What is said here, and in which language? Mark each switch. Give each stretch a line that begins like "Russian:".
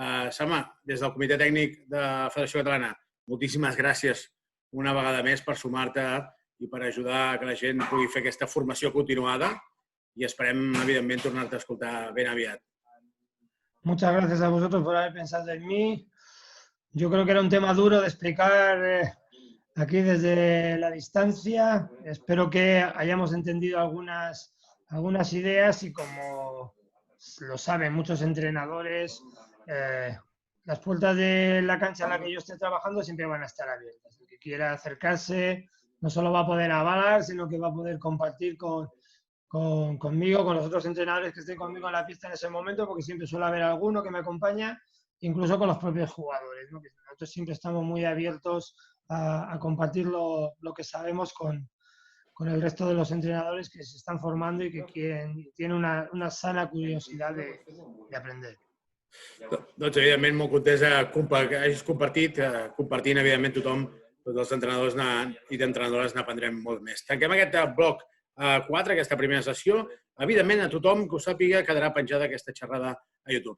Catalan: Sama, des del Comitè Tècnic de la Federació Catalana, moltíssimes gràcies una vegada més per sumar-te i per ajudar a que la gent pugui fer aquesta formació continuada i esperem, evidentment, tornar-te a escoltar ben aviat.
Spanish: Muchas gracias a vosotros por haber pensado en mí. Yo creo que era un tema duro de explicar aquí desde la distancia. Espero que hayamos entendido algunas ideas y como lo saben muchos entrenadores, las puertas de la cancha en la que yo esté trabajando siempre van a estar abiertas. El que quiera acercarse no solo va a poder avalar, sino que va a poder compartir conmigo, con los otros entrenadores que estén conmigo en la pista en ese momento, porque siempre suele haber alguno que me acompaña, incluso con los propios jugadores, ¿no? Que nosotros siempre estamos muy abiertos a compartir lo que sabemos con el resto de los entrenadores que se están formando y que tienen una sana curiosidad de aprender.
Catalan: Doncs, evidentment, molt content que hagis compartint, evidentment, tothom, tots els entrenadors i d'entrenadores n'aprendrem molt més. Tanquem aquest bloc 4, aquesta primera sessió. Evidentment, a tothom que ho sàpiga quedarà penjada aquesta xerrada a YouTube.